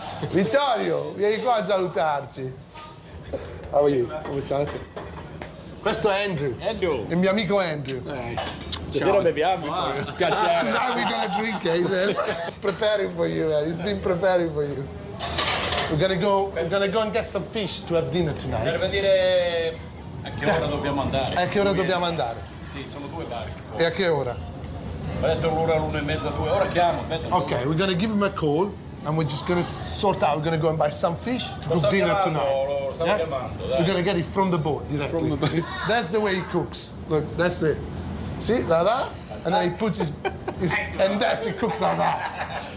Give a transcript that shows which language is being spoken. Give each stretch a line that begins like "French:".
Italian: Vittorio, vieni qua a salutarci.
English: How are you?
Italian: Come state? Questo è Andrew. Andrew. Il mio amico Andrew. Stasera beviamo, Vittorio.
English: Tonight we're gonna drink, he says. He's preparing for you, man. He's been preparing for you. We're gonna go and get some fish to have dinner tonight.
Italian: Per dire a che ora dobbiamo andare. A che ora dobbiamo andare? Sì, sono 2 barche. E a che ora? Ho detto l'ora, l'1:30, 2. Ora chiamo, aspetta.
English: Okay, we're gonna give him a call and we're just gonna sort out. We're gonna go and buy some fish to cook dinner tonight.
Italian: Lo stavo chiamando, dai.
English: We're gonna get it from the boat directly. From the boat. That's the way he cooks. Look, that's it. See, like that? And then he puts his and that's it, cooks like that.